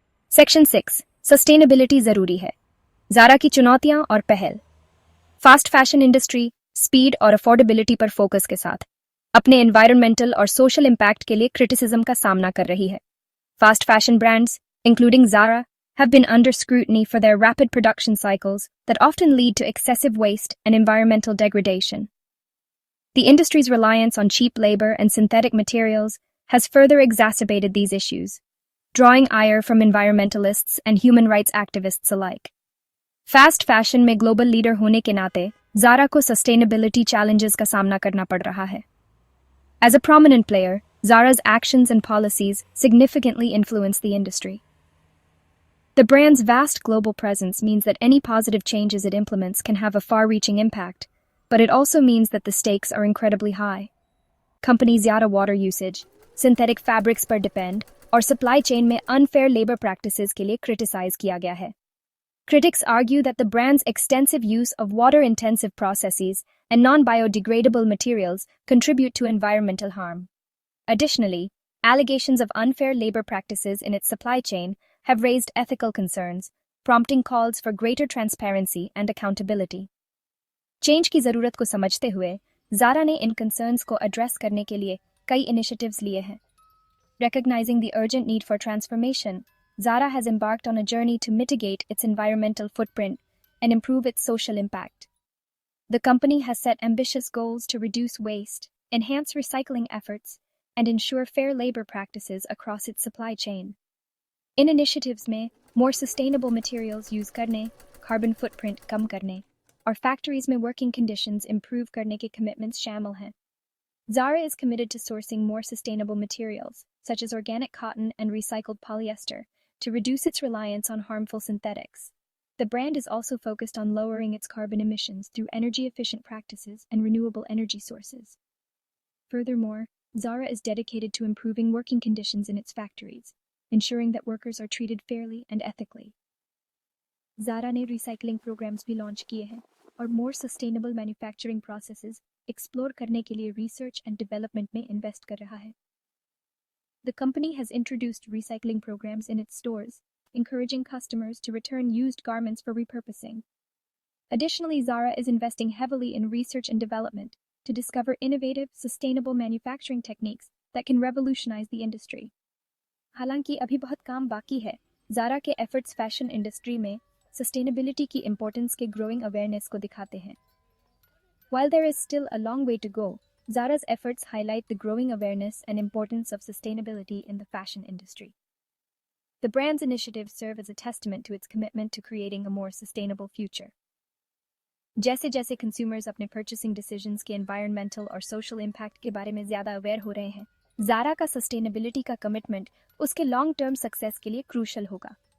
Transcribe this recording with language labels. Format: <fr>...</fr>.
<hi>Section 6, sustainability जरूरी है। ज़ारा की चुनौतियां और पहल। फास्ट फैशन इंडस्ट्री स्पीड और अफोर्डेबिलिटी पर फोकस के साथ अपने एनवायरमेंटल और सोशल इम्पैक्ट के लिए क्रिटिसिज्म का सामना कर रही है। Fast fashion brands,</hi> <en>including Zara, have been under scrutiny for their rapid production cycles that often lead to excessive waste and environmental degradation. The industry's reliance on cheap labor and synthetic materials has further exacerbated these issues, drawing ire from environmentalists and human rights activists alike.</en> <hi>Fast fashion में global leader होने के नाते Zara को sustainability challenges का सामना करना पड़ रहा है.</hi> <en>As a prominent player, Zara's actions and policies significantly influence the industry. The brand's vast global presence means that any positive changes it implements can have a far-reaching impact, but it also means that the stakes are incredibly high.</en> <hi>Companies' ज़्यादा water usage, synthetic fabrics पर depend, और supply chain में unfair labor practices के लिए criticize किया गया है.</hi> <en>Critics argue that the brand's extensive use of water-intensive processes and non-biodegradable materials contribute to environmental harm. Additionally, allegations of unfair labor practices in its supply chain have raised ethical concerns, prompting calls for greater transparency and accountability.</en> <hi>Change की जरूरत को समझते हुए Zara ने इन concerns को address करने के लिए कई initiatives लिए हैं.</hi> <en>Recognizing the urgent need for transformation, Zara has embarked on a journey to mitigate its environmental footprint and improve its social impact. The company has set ambitious goals to reduce waste, enhance recycling efforts, and ensure fair labor practices across its supply chain.</en> <hi>In initiatives में more sustainable materials use करने, carbon footprint कम करने, और factories में working conditions improve करने के commitments शामिल हैं.</hi> <en>Zara is committed to sourcing more sustainable materials, such as organic cotton and recycled polyester, to reduce its reliance on harmful synthetics. The brand is also focused on lowering its carbon emissions through energy-efficient practices and renewable energy sources. Furthermore, Zara is dedicated to improving working conditions in its factories, ensuring that workers are treated fairly and ethically.</en> <hi>Zara ने recycling programs भी launch किए हैं, और more sustainable manufacturing processes explore करने के लिए research and development में invest कर रहा है।</hi> <en>The company has introduced recycling programs in its stores, encouraging customers to return used garments for repurposing. Additionally, Zara is investing heavily in research and development to discover innovative, sustainable manufacturing techniques that can revolutionize the industry.</en> <hi>हालांकि अभी बहुत काम बाकी है, Zara के efforts fashion industry में sustainability की importance के growing awareness को दिखाते हैं.</hi> <en>While there is still a long way to go, Zara's efforts highlight the growing awareness and importance of sustainability in the fashion industry. The brand's initiatives serve as a testament to its commitment to creating a more sustainable future.</en> <hi>जैसे जैसे consumers अपने purchasing decisions के environmental और social impact के बारे में ज़्यादा aware हो रहे हैं, Zara का sustainability का commitment उसके long-term success के लिए crucial होगा.</hi>